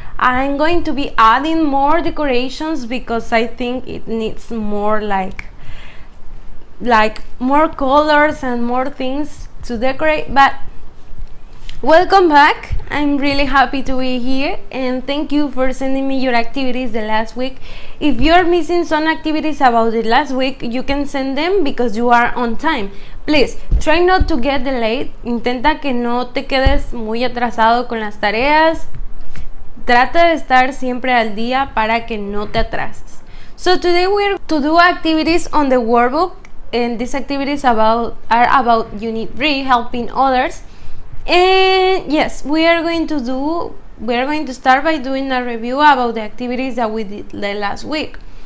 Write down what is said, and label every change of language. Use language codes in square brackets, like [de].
[en] I'm going to be adding more decorations because I think it needs more like more colors and more things to decorate. But welcome back. I'm really happy to be here and thank you for sending me your activities the last week. If you're missing some activities about the last week, you can send them because you are on time. Please try not to get delayed. [es] Intenta que no te quedes muy atrasado con las tareas. Trata de estar siempre al día para que no te atrases. [en] So today we're to do activities on the workbook, and these activities are about Unit 3, helping others. And yes, we are going to start by doing a review about the activities that we did the last week.